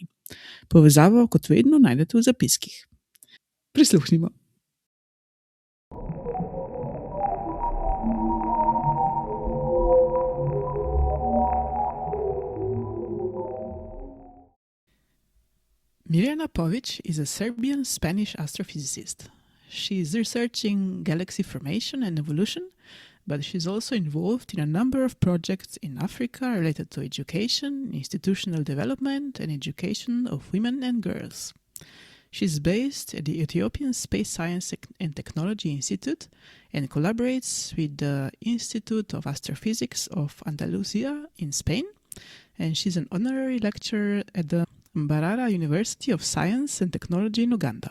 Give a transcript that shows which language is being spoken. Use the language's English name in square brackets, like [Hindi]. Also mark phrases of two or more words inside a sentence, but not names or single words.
[Slovenian] Povezavo kot vedno najdete v zapiskih. [English] Prisluhnimo. Mirjana Pović is a Serbian-Spanish astrophysicist. She is researching galaxy formation and evolution, but she's also involved in a number of projects in Africa related to education, institutional development, and education of women and girls. She's based at the Ethiopian Space Science and Technology Institute and collaborates with the Institute of Astrophysics of Andalusia in Spain, and she's an honorary lecturer at the Mbarara University of Science and Technology in Uganda.